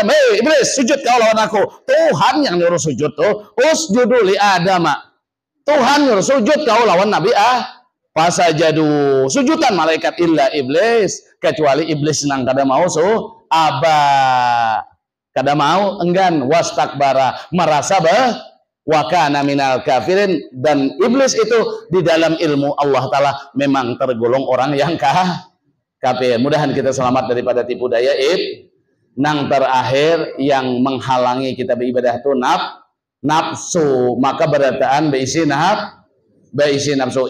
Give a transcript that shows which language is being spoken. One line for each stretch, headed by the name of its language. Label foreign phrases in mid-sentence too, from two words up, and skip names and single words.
Indonesian: Iblis, sujud kau lawan aku. Tuhan yang nyuruh sujud tuh.
Arabic: Usjudu li Adam.
Indonesian: Tuhan nyuruh sujud kau lawan Nabi Fasajadu.
Arabic: Sujudan malaikat illa iblis.
Banjar: Kecuali iblis nang kada mau kada mau, enggan, wastakbara, merasa
Arabic: wa kana minal kafirin,
Indonesian: dan iblis itu di dalam ilmu Allah Ta'ala memang tergolong orang yang kafir. Mudahan kita selamat daripada tipu daya nang terakhir yang menghalangi kita beribadah itu nafsu.
Banjar: Maka berataan beisi nafsu.